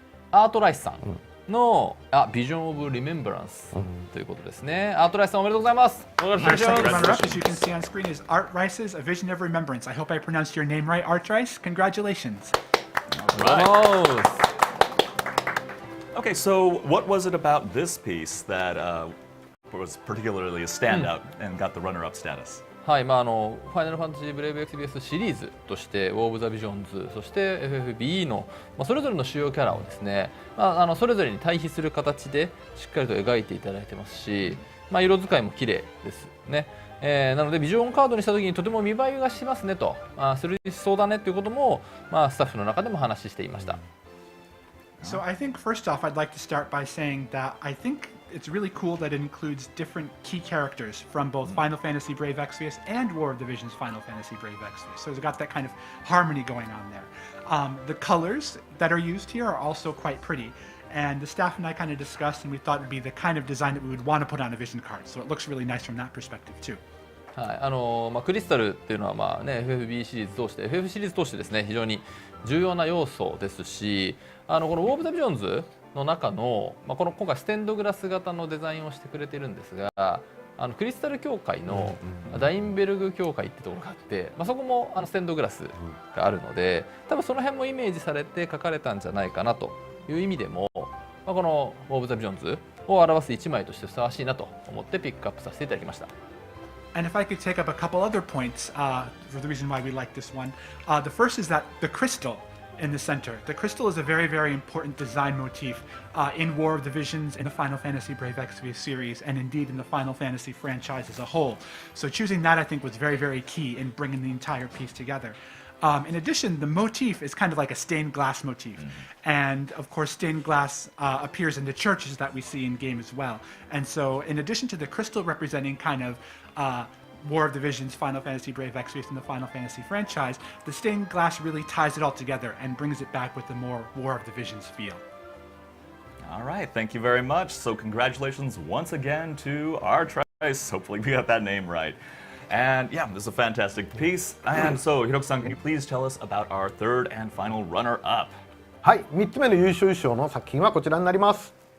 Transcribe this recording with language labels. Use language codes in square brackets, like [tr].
[ja] アートライスさんのビジョンオブリメンバランスということですね。アートライスさんおめでとうございます。 [en] Our second runner-up, as you can see on screen, is Art Rice's A Vision of Remembrance. I hope I pronounced your name right, Art Rice. Congratulations. Right. Okay, so what was it about this piece that was particularly a standout and got the runner-up status? [ja] はい、ファイナルファンタジーブレイブ XBS シリーズとしてウォー・オブ・ザ・ビジョンズ、そして FFBE の、それぞれの主要キャラをですね、それぞれに対比する形でしっかりと描いていただいてますし、色使いも綺麗ですね。なのでビジョンカードにした時にとても見栄えがしますねと、するそうだねということも、スタッフの中でも話していました。 [en] So I think first off, I'd like to start by saying that I think it's really cool that it includes different key characters from both Final Fantasy Brave Exvius and War of the Visions Final Fantasy Brave Exvius. So it's got that kind of harmony going on there. The colors that are used here are also quite pretty. And the staff and I kind of discussed, and we thought it would be the kind of design that we would want to put on a Vision card. So it looks really nice from that perspective too. [ja] はい、クリスタルっていうのはFFB シリーズ通して FF シリーズ通してですね非常に重要な要素ですし、このウォー・オブ・ザ・ビジョンズの中の、この今回ステンドグラス型のデザインをしてくれてるんですが、クリスタル協会のダインベルグ協会ってところがあって、そこもステンドグラスがあるので、多分その辺もイメージされて描かれたんじゃないかなという意味でも、このウォー・オブ・ザ・ビジョンズを表す一枚としてふさわしいなと思ってピックアップさせていただきました。 [en] And if I could take up a couple other points for the reason why we like this one, the first is that the crystal in the center. The crystal is a very, very important design motif in War of the Visions, in the Final Fantasy Brave Exvius series, and indeed in the Final Fantasy franchise as a whole. So choosing that, I think, was very, very key in bringing the entire piece together. In addition, the motif is kind of like a stained glass motif. And of course, stained glass appears in the churches that we see in game as well. And so in addition to the crystal representing kind of War of the Visions, Final Fantasy Brave Exvius, and the Final Fantasy franchise, the stained glass really ties it all together and brings it back with the more War of the Visions feel. All right, thank you very much. So congratulations once again to our Trice. Hopefully we got that name right. And yeah, this is a fantastic piece. And so, Hiroki-san, can you please tell us about our third and final runner-up? [ja] はい、3つ目の優勝賞の作品はこちらになります。